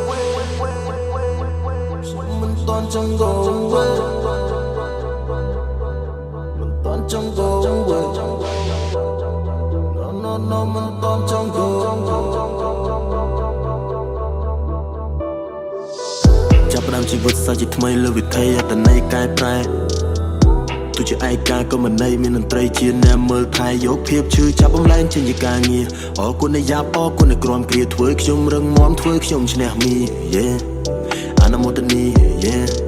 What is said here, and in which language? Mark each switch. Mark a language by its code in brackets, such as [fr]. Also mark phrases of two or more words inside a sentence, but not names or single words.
[km] មិនទាន់ចង់ [en] go away [km] មិនទាន់ចង់ [en] go away [km] no មិនទាន់ចង់ goចាប់ ផ្ដើមជីវិតសាជាថ្មីលើវិថីអត្តន័យកែប្រែទោះជាឯកាក៏មិនន័យមានតន្ត្រីជាអ្នកមើលថែយកភាពឈឺចាប់បំលែងចេញជាការងារអរគុណអ្នកយ៉ាប់អរគុណអ្នកក្រំគ្រាធ្វើខ្ញុំរឹងមាំធ្វើខ្ញុំឈ្នះមី yeah អនុមោទនី yeah